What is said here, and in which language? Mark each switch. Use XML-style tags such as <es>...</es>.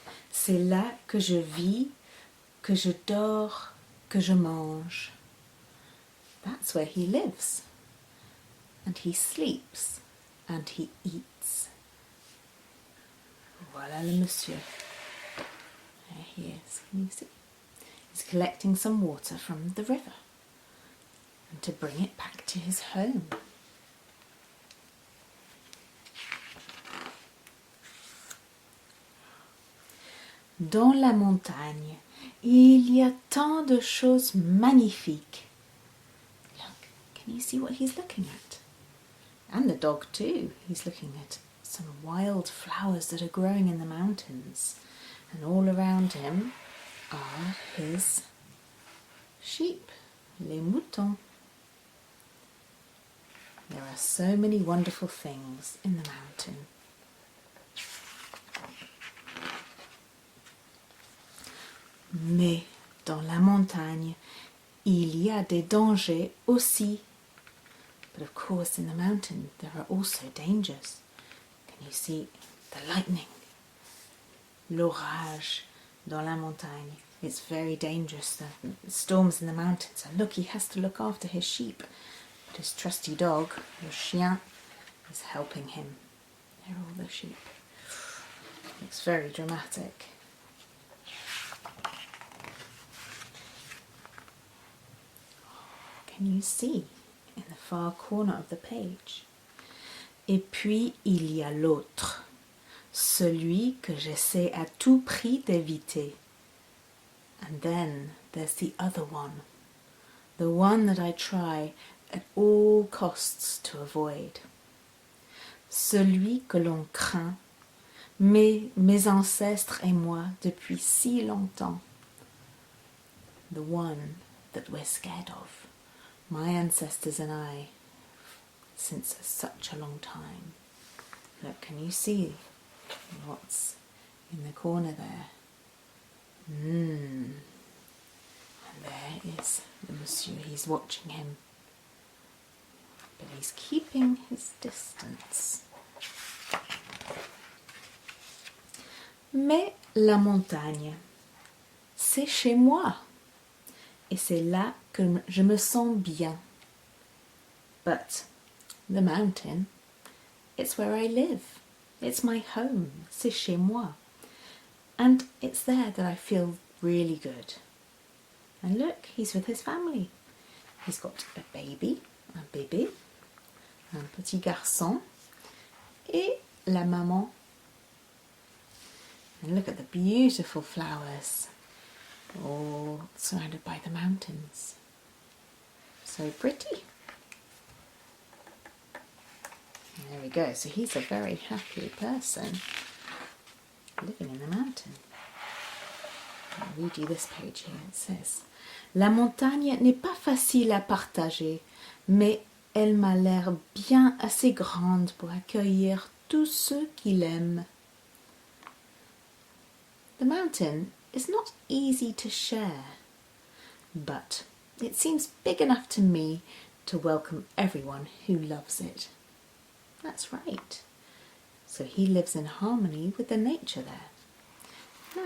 <fr>C'est là que je vis, que je dors, que je mange.</fr> <en>That's where he lives. And he sleeps and he eats.</en> <fr>Voilà le monsieur.</fr> <en>There he is. Can you see? He's collecting some water from the river and to bring it back to his home.</en> <fr>Dans la montagne, il y a tant de choses magnifiques.</fr> <en>Look, can you see what he's looking at? And the dog too. He's looking at some wild flowers that are growing in the mountains. And all around him are his sheep,</en> <fr>les moutons.</fr> <en>There are so many wonderful things in the mountain.</en> <fr>Mais dans la montagne, il y a des dangers aussi.</fr> <en>But of course in the mountain there are also dangers. Can you see the lightning?</en> <fr>L'orage dans la montagne.</fr> <en>It's very dangerous, the storms in the mountains. And look, he has to look after his sheep. But his trusty dog,</en> <fr>le chien,</fr> <en>is helping him. There are all the sheep. It's very dramatic. Can you see in the far corner of the page?</en> <fr>Et puis il y a l'autre, celui que j'essaie à tout prix d'éviter.</fr> <en>And then there's the other one, the one that I try at all costs to avoid.</en> <fr>Celui que l'on craint, mes ancêtres et moi depuis si longtemps.</fr> <en>The one that we're scared of. My ancestors and I, since such a long time. Look, can you see what's in the corner there? And there is the monsieur. He's watching him, but he's keeping his distance.</en> <fr>Mais la montagne, c'est chez moi. Et c'est là que je me sens bien.</fr> <en>But the mountain, it's where I live. It's my home.</en> <fr>C'est chez moi.</fr> <en>And it's there that I feel really good. And look, he's with his family. He's got a baby,</en> <fr>un bébé, un petit garçon, et la maman.</fr> <en>And look at the beautiful flowers, all surrounded by the mountains. So pretty. There we go. So he's a very happy person living in the mountain. I'll read you this page here. It says,</en> <fr>La montagne n'est pas facile à partager, mais elle m'a l'air bien assez grande pour accueillir tous ceux qui l'aiment.</fr> <en>The mountain is not easy to share, but it seems big enough to me to welcome everyone who loves it. That's right. So he lives in harmony with the nature there.</en>